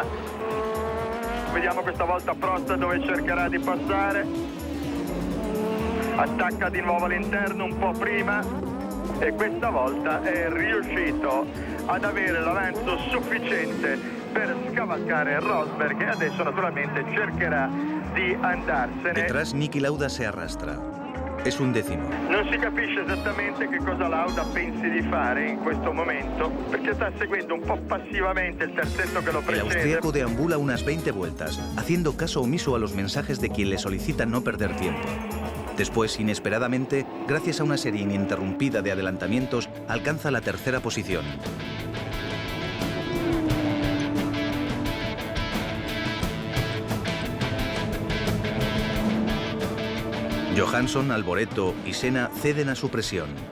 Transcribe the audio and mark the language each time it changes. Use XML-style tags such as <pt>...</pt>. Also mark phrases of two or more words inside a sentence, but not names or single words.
<it>Vediamo questa volta Prost dove cercherà di passare, attacca di nuovo all'interno un po' prima e questa volta è riuscito ad avere l'avanzo sufficiente per scavalcare Rosberg e adesso naturalmente cercherà di andarsene.</it> <es>Detrás Niki Lauda se arrastra. Es un décimo.</es> <it>Non si capisce esattamente che cosa Lauda pensi di fare in questo momento, perché sta seguendo un po' passivamente il terzetto che lo</it> <es>El</es> <it>precede.</it> <es>austríaco deambula unas 20 vueltas, haciendo caso omiso a los mensajes de quien le solicita no perder tiempo. Después, inesperadamente, gracias a una serie ininterrumpida de adelantamientos, alcanza la tercera posición. Johansson, Alboreto y Senna ceden a su presión.</es>